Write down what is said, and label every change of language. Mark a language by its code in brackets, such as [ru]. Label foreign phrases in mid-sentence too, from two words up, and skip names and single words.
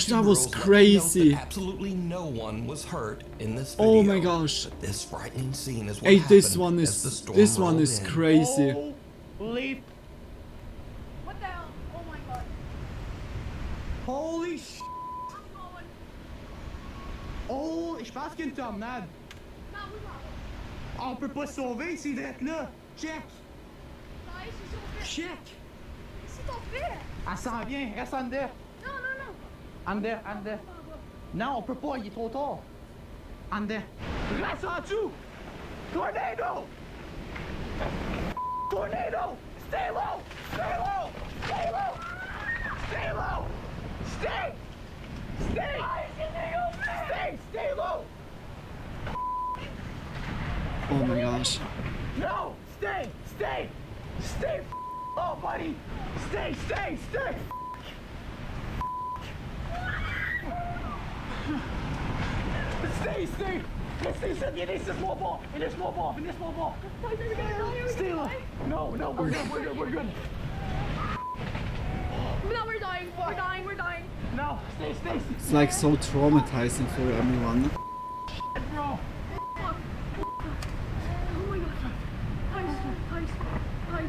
[en] YouTube that was rules, let me note crazy. that absolutely no one was hurt in this video. Oh my gosh. But this frightening scene is what Hey, this happened one as the is storm rolled in. crazy. Holy, What the hell? Oh my god. holy sh! [fr] Oh, je pense qu'il y a une tornade. Non, oui, pardon. On peut pas se sauver, c'est d'être là. [en] Check, [fr] Non, je suis sur le fait. [en] check. [fr] C'est ton frère. Elle s'en vient, reste en dedans. Non, non, non. En dedans, en dedans. Non, on peut pas, il est trop tard. En dedans. Reste en dessous. Tornado! [en] Tornado! Stay low! Stay low! Stay low! Stay low! Stay! Stay! Stay! Stay low! Oh my gosh. No! Stay! Stay! Stay! Oh, buddy! Stay! Stay! Stay! Stay! Stay! [fr] Laisse-moi voir! Laisse-moi voir! Laisse-moi voir! [en] Stay low! No! No! We're good! We're good! We're good! No, we're dying. We're dying. We're dying. No! Stay! Stay! It's like so traumatizing for everyone. Bro! Fuck. Oh my god. Ice.